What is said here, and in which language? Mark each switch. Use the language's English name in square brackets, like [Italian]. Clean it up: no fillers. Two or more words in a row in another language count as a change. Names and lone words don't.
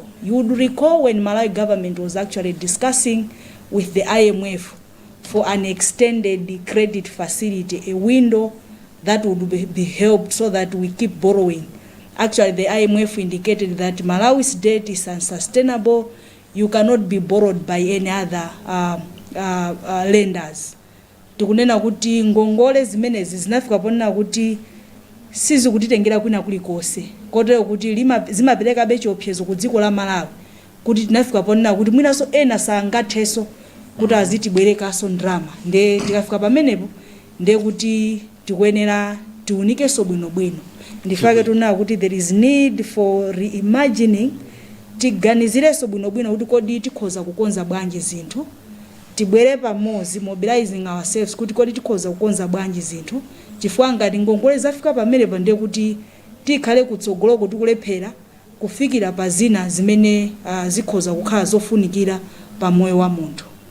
[English] You would recall when Malawi government was actually discussing with the IMF for an extended credit facility, a window that would be helped so that we keep borrowing. Actually, the IMF indicated that Malawi's debt is unsustainable. You cannot be borrowed by any other lenders. [Nyanja] Tukunena kuti ngongole zimenezi zinafika ponena kuti sizi kutitengera kwina kulikose. Kotero kuti zimapereka bechiopsezo ku dziko la Malawi. Kuti tinafika ponena kuti mwinaso ena sangatheso kuti azitibwerekaso ndrama. Nde tikafika pamenepo nde kuti tikuyenera tiunikeso bwinobwino. Ndifake tunena kuti [English] there is need for reimagining, [Nyanja] tiganizireso bwinobwino kuti kodi tikhoza kukonza bwanji zinthu, tibwere pamodzi [English] mobilizing ourselves [Nyanja] kuti kodi tikhoza kukonza bwanji zinthu, chifukwa ngati ngongole zafika pamenepo ndiye kuti tikhale kutsogolo kuti kulephera kufikira pa zina zimene zikhoza kukhala zofunikira pa moyo wa munthu.